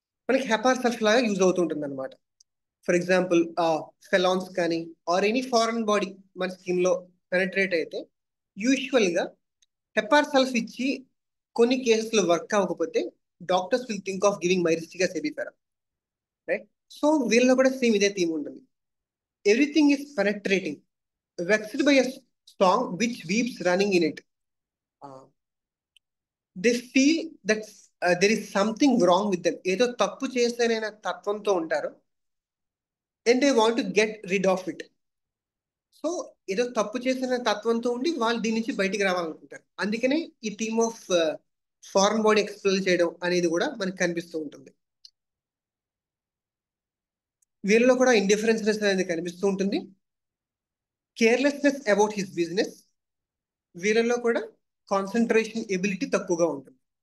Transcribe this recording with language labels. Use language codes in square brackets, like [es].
[te] మనకి హెపార్ సల్ఫ్ లాగా యూజ్ అవుతుంటుంది అనమాట. ఫర్ ఎగ్జాంపుల్ ఫెలాన్స్ కానీ ఆర్ ఎనీ ఫారెన్ బాడీ మన స్కిన్ లో పెనట్రేట్ అయితే యూజువల్ గా హెపార్ సల్ఫ్ ఇచ్చి కొన్ని కేసెస్ లో వర్క్ అవ్వకపోతే [en] doctors will think of giving [te] మైరిస్టికా సెబిఫెరా, right? So వీళ్ళలో కూడా సేమ్ ఇదే థీమ్ ఉంటుంది. [en] Everything is penetrating, vexed by a song which weeps running in it. They feel that there is something wrong with them. [te] ఏదో తప్పు చేశానైన తత్వంతో ఉంటారు, [en] and they want to get rid of it. [te] So ఏదో తప్పు చేసిన తత్వంతో ఉండి వాళ్ళు దీని నుంచి బయటికి రావాలనుకుంటారు. అందుకనే ఈ theme of foreign body explore చేయడం అనేది కూడా మనకు కనిపిస్తూ ఉంటుంది. వీళ్ళలో కూడా ఇండిఫరెన్స్నెస్ అనేది కనిపిస్తూ ఉంటుంది. [en] carelessness about his business, [te] వీళ్ళలో కూడా కాన్సన్ట్రేషన్ ఎబిలిటీ తక్కువగా ఉంటుంది.